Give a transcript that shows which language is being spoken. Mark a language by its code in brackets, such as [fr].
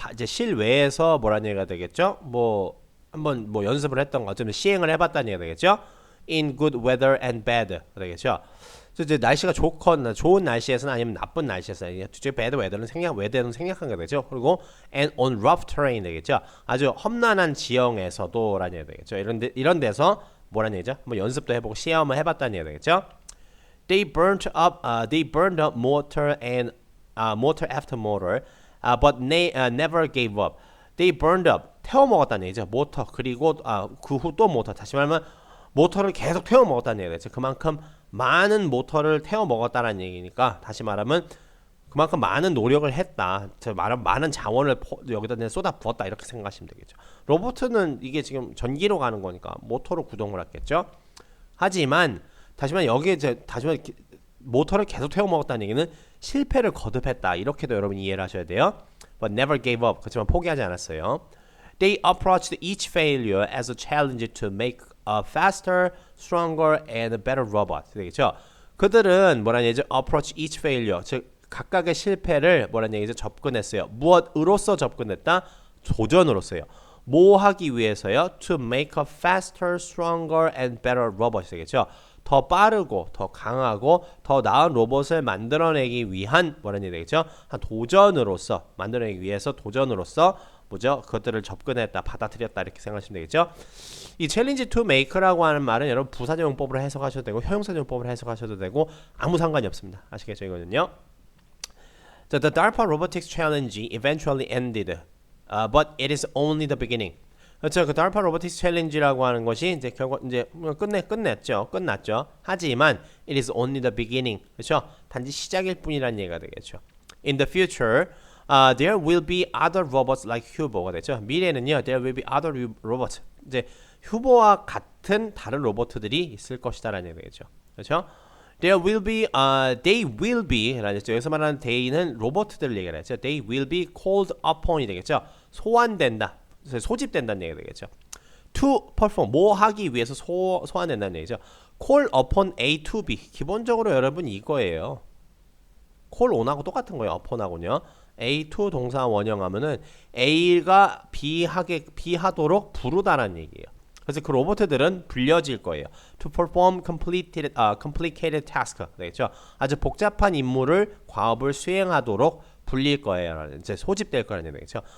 [ko] 이제 실외에서 뭐라는 얘기가 되겠죠? 한번 연습을 했던 거, 좀 시행을 해봤다는 얘기가 되겠죠? [en] In good weather and bad [ko] 되겠죠? 이제 날씨가 좋거나 좋은 날씨에서는 아니면 나쁜 날씨에서는 [en] bad weather [ko] 는 생략한 게 되죠. 그리고 [en] and on rough terrain [ko] 되겠죠? 아주 험난한 지형에서도라는 얘기가 되겠죠? 이런 데서 뭐라는 얘기죠? 한번 연습도 해보고 시험을 해봤다는 얘기가 되겠죠? [en] They burned up motor after motor, but never gave up. They burned up, [ko] 태워 먹었다는 얘기죠. 모터 그리고 그 후 또 모터. 다시 말하면 모터를 계속 태워 먹었다는 얘기죠. 그만큼 많은 모터를 태워 먹었다는 얘기니까 다시 말하면 그만큼 많은 노력을 했다. 많은 자원을 여기다 쏟아 부었다 이렇게 생각하시면 되겠죠. 로봇은 이게 지금 전기로 가는 거니까 모터로 구동을 했겠죠. 하지만 다시만 여기에 다시만 모터를 계속 태워 먹었다는 얘기는 실패를 거듭했다. 이렇게도 여러분 이해를 하셔야 돼요. [en] But never gave up. [ko] 그렇지만 포기하지 않았어요. [en] They approached each failure as a challenge to make a faster, stronger, and better robot. [ko] 되겠죠? 그들은 뭐라는 얘기죠? [en] Approach each failure. [ko] 즉 각각의 실패를 뭐라는 얘기죠? 접근했어요. 무엇으로서 접근했다? 도전으로서요. 뭐 하기 위해서요? [en] To make a faster, stronger, and better robot. [ko] 되겠죠? 더 빠르고 더 강하고 더 나은 로봇을 만들어내기 위한 뭐라는 얘기 되겠죠? 한 도전으로서 만들어내기 위해서 도전으로서 뭐죠? 그것들을 접근했다, 받아들였다 이렇게 생각하시면 되겠죠. 이 [en] challenge to make [ko] 라고 하는 말은 여러분 부사적용법으로 해석하셔도 되고 형용사적용법으로 해석하셔도 되고 아무 상관이 없습니다. 아시겠죠 이거는요. [en] The DARPA Robotics Challenge eventually ended, but it is only the beginning. [ko] 그렇죠. 그 DARPA Robotics Challenge라고 하는 것이 이제 결국 이제 끝났죠. 하지만 [en] it is only the beginning. [ko] 그렇죠. 단지 시작일 뿐이라는 얘기가 되겠죠. [en] In the future, there will be other robots like Hubo가 [ko] 되죠. 미래는요, [en] there will be other robots. [ko] 이제 휴보와 같은 다른 로봇들이 있을 것이다라는 얘기가 되겠죠. 그렇죠. [en] There will be, they will be [ko] 라는 죠. 여기서 말하는 they는 로봇들 얘기를 하죠. [en] They will be called upon이 [ko] 되겠죠. 소환된다. 소집된다는 얘기가 되겠죠. [en] To perform, [ko] 뭐 하기 위해서 소환된다는 얘기죠. [en] Call upon A to B. [ko] 기본적으로 여러분 이거예요. call on하고 똑같은 거예요. upon하고요. A to 동사 원형하면은 A가 B 하도록 부르다라는 얘기예요. 그래서 그 로봇들은 불려질 거예요. [en] To perform complicated task [ko] 되겠죠. 아주 복잡한 임무를 과업을 수행하도록 불릴 거예요. 이제 소집될 거라는 얘기죠.